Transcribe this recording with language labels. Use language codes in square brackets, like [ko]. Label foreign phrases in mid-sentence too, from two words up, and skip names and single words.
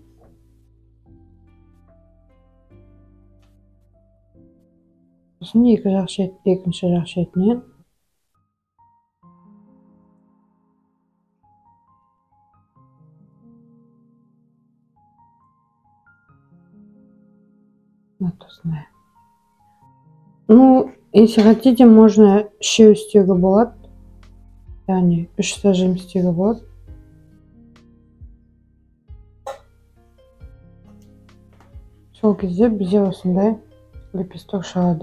[kk] Сосын екінші жақ шетінен [ru] вот осындай. Ну, если хотите, можно [kk] үшеу істеуге болады. Яғни 3 зажим істеуге болады. Сол кезде бізде осындай лепесток шығады.